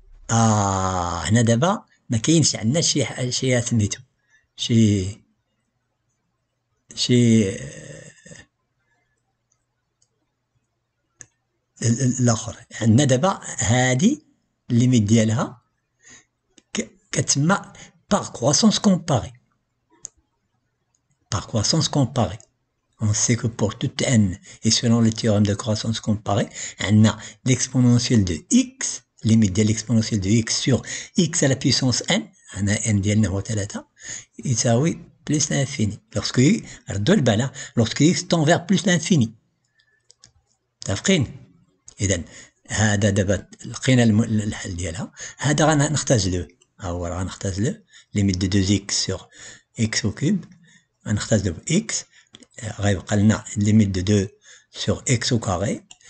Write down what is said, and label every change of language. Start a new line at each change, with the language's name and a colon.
Arabic: هنا دابا مكاينش عندنا شي سميتو شي الاخر. عندنا دابا هادي الليميت ديالها كتسمى
French: par croissance comparée. Par croissance comparée. On sait que pour toute n, et selon le théorème de croissance comparée, on a l'exponentielle de x, limite de l'exponentielle de x sur x à la puissance n, on a n
Arabic: ديالنا هو 3, يساوي
French: plus l'infini. Lorsque,
Arabic: ردوا البال,
French: lorsque x tend vers plus l'infini.
Arabic: متفقين؟ إذا هذا دابا لقينا الحل ديالها. هذا غنختار له، ها هو غنختار له ليميت دو 2x sur x au cube، غنختار له x، غيبقى لنا ليميت دو 2 sur x au carré.